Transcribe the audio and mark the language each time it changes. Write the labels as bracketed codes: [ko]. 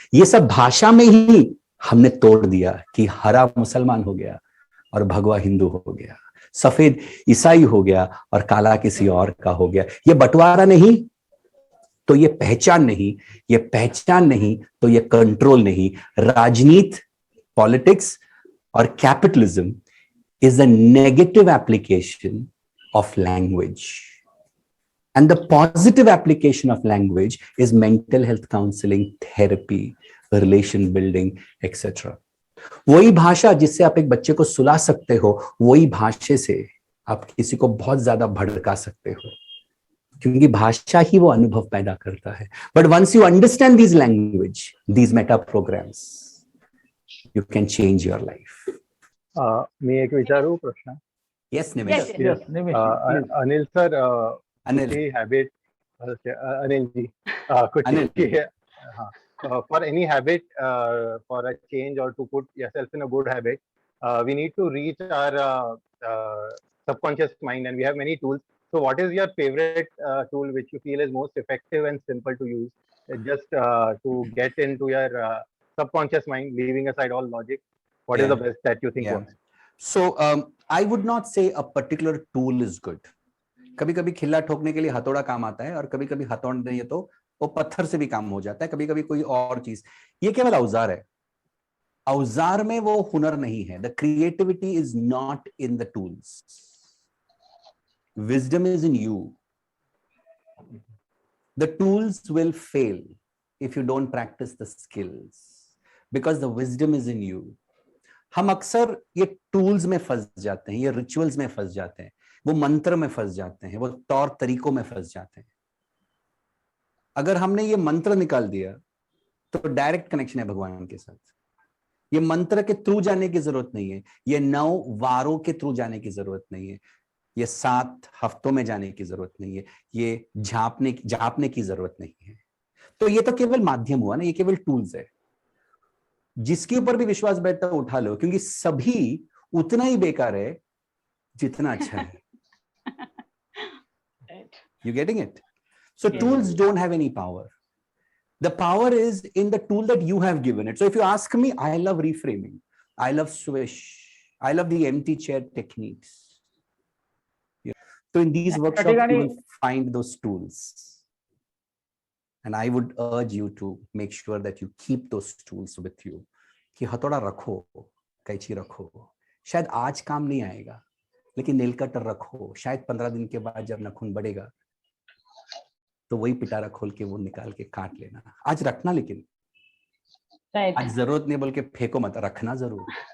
[hi] ये सब भाषा में ही हमने तोड़ दिया कि हरा मुसलमान हो गया और भगवा हिंदू हो गया, सफेद ईसाई हो गया और काला किसी और का हो गया। ये बंटवारा नहीं तो ये पहचान नहीं, ये पहचान नहीं तो ये कंट्रोल नहीं। राजनीति, पॉलिटिक्स और capitalism [en] is a negative application of language, and the positive application of language is mental health counseling, therapy, relation building, etc. [hi] वही भाषा जिससे आप एक बच्चे को सुला सकते हो, वही भाषा से आप किसी को बहुत ज्यादा भड़का सकते हो, क्योंकि भाषा ही वो अनुभव पैदा करता है। [en] But once you understand this language, this meta programs, you can change your life. [mr] मी एक विचारू प्रश्न? [en] Yes, Nimish. Yes. [hi] Anil sir, [en] Anil. [hi] Habit, Anil ji, कुछ [en] Anil. हाँ, for any habit, for a change or to put yourself in a good habit, we need to reach our subconscious mind, and we have many tools. So what is your favorite tool which you feel is most effective and simple to use, just to get into your subconscious mind, leaving aside all logic? What is the best that you think works? So I would not say a particular tool is good. [hi] कभी कभी खिल्ला ठोकने के लिए हथौड़ा काम आता है, और कभी कभी हथौड़ा नहीं है तो वो पत्थर से भी काम हो जाता है, कभी कभी कोई और चीज। ये केवल औजार है, औजार में वो हुनर नहीं है। [en] The creativity is not in the tools, wisdom is in you. The tools will fail if you don't practice the skills, because the wisdom is in you. [hi] हम अक्सर ये टूल्स में फंस जाते हैं, ये रिचुअल्स में फंस जाते हैं, वो मंत्र में फंस जाते हैं, वो तौर तरीकों में फंस जाते हैं। अगर हमने ये मंत्र निकाल दिया तो डायरेक्ट कनेक्शन है भगवान के साथ। ये मंत्र के थ्रू जाने की जरूरत नहीं है, ये 9 वारों के थ्रू जाने की जरूरत नहीं है, ये 7 हफ्तों में जाने की जरूरत नहीं है, ये झांपने की जरूरत नहीं है। तो ये तो केवल माध्यम हुआ ना, ये केवल टूल्स है। जिसके ऊपर भी विश्वास बैठता है उठा लो, क्योंकि सभी उतना ही बेकार है जितना अच्छा है। [en] You getting it? So tools don't have any power. The power is in the tool that you have given it. So if you ask me, I love reframing. I love swish. I love the empty chair techniques. So in these workshops, you will find those tools. And I would urge you to make sure that you keep those tools with you. [hi] कि हथौड़ा रखो, कैंची रखो, शायद आज काम नहीं आएगा, लेकिन नेल कटर रखो, शायद 15 दिन के बाद जब नाखून बढ़ेगा तो वही पिटारा खोल के वो निकाल के काट लेना. आज रखना, लेकिन आज जरूरत नहीं बोल के फेंको मत, रखना जरूर.